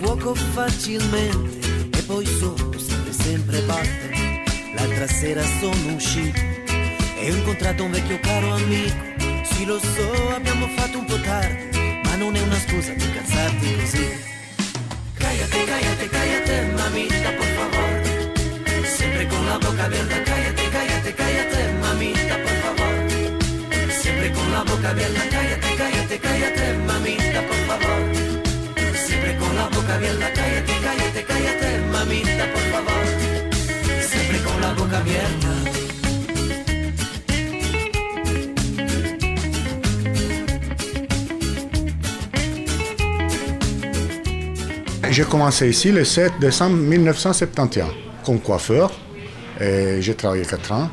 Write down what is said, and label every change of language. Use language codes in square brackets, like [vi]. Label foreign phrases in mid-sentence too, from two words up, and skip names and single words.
[it] dimentico facilmente e poi sono sempre batte. L'altra sera sono uscito e ho incontrato un vecchio caro amico. Sì, lo so, abbiamo fatto un po' tardi, ma non è una scusa per cazzarti così. [es] Cállate, mamita, por favor. Siempre con la boca abierta. Cállate, mamita, por favor. Siempre con la boca abierta. Cállate, mamita, por favor. Siempre con la boca abierta. Cállate, mamita, por favor. Siempre con la boca abierta. [fr] J'ai commencé ici le 7 décembre 1971 comme coiffeur. J'ai travaillé 4 ans.